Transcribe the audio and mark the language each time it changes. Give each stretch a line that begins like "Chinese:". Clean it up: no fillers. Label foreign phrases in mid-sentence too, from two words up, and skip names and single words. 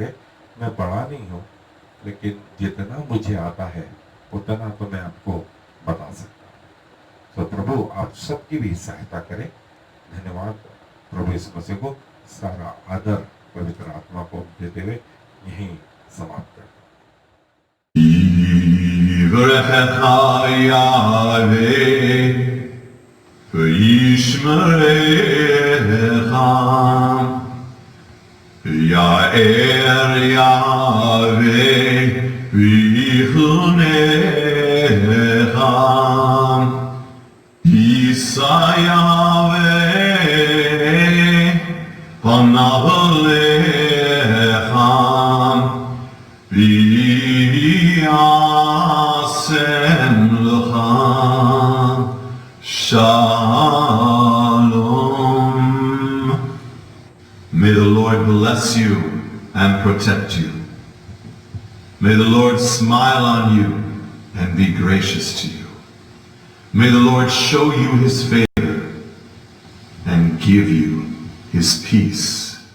Hindi: मैं बड़ा नहीं हूँ, लेकिन जितना मुझे आता है उतना तो मैं आपको बता सकता हूँ। तो प्रभु आप सबकी भी सहायता करें। धन्यवाद। प्रभु इस मसीह को सारा आदर पवित्र आत्मा को देते हुए यहीं समाप्त करते हैं।
Hebrew: יאר יהוה ויחנך ישא יהוה פניו אליך וישם לך שלום.
English: May the Lord bless you and protect you. May the Lord smile on you and be gracious to you. May the Lord show you his favor and give you his peace.